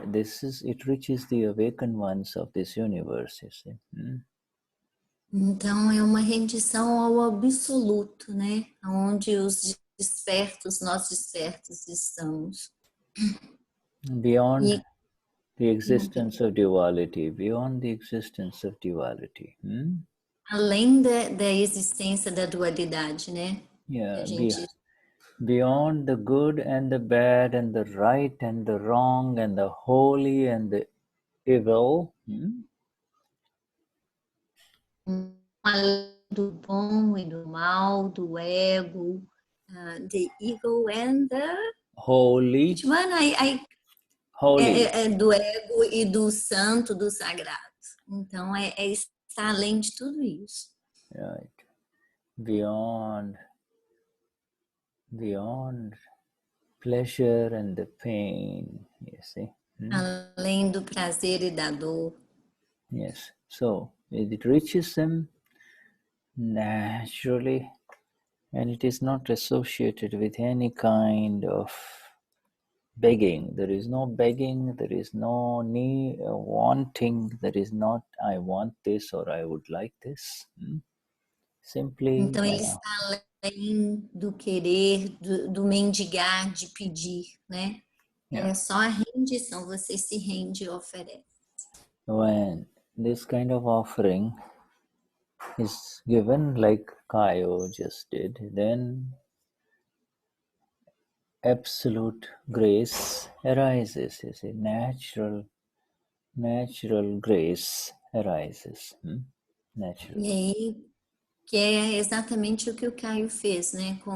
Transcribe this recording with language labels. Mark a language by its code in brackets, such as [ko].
[en] It reaches the awakened ones of this universe, you see. [pt] Então, é uma rendição ao absoluto, né? Onde os despertos, nós despertos estamos. [en] Beyond the existence of duality, beyond the existence of duality. [pt] Além da existência da dualidade, né? [en] Yeah, [pt] A gente... [en] beyond the good and the bad and the right and the wrong and the holy and the evil. [pt] Além do bom e do mal, do ego, [en] the ego and the... Holy. Which one? Holy. [pt] Do ego e do santo, do sagrado. Então, está além de tudo isso. [en] Right. Beyond pleasure and the pain, you see. [pt] Além do prazer e da dor. [en] Yes. So it reaches them naturally, and it is not associated with any kind of begging. There is no begging, there is no need, wanting, there is not I want this or I would like this. Simply. [pt] Então ele está além do querer, do mendigar, de pedir, né? [en] Yeah. [pt] É só a rendição, você se rende e oferece. [en] When this kind of offering is given like Kayo just did, then absolute grace arises, you see, natural grace arises. Natural. [pt] E aí, que é exatamente o que o Caio fez, né?